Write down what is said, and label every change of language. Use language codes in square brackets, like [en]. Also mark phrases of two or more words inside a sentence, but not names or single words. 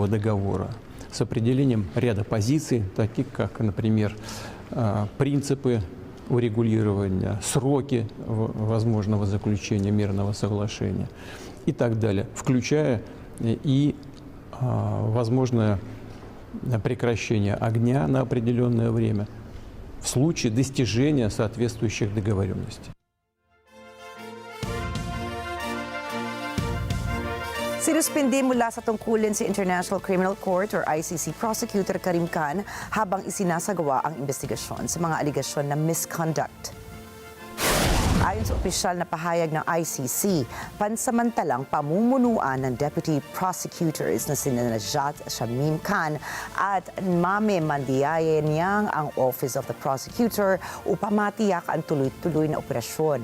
[ru] договора с определением ряда позиций, таких как, например, принципы урегулирования, сроки возможного заключения мирного соглашения и так далее, включая и возможное прекращение огня на определенное время в случае достижения соответствующих договоренностей. [tl] Sinuspindi mula sa tungkulin si International Criminal Court or ICC Prosecutor Karim Khan habang isinasagawa ang investigasyon sa mga aligasyon na misconduct. Ayon sa opisyal na pahayag ng ICC, pansamantalang pamumunuan ng [en] Deputy Prosecutors [tl] na sina Najat Shamim Khan at Mame Mandiaye-Niang ang Office of the Prosecutor upang matiyak ang tuloy-tuloy na operasyon.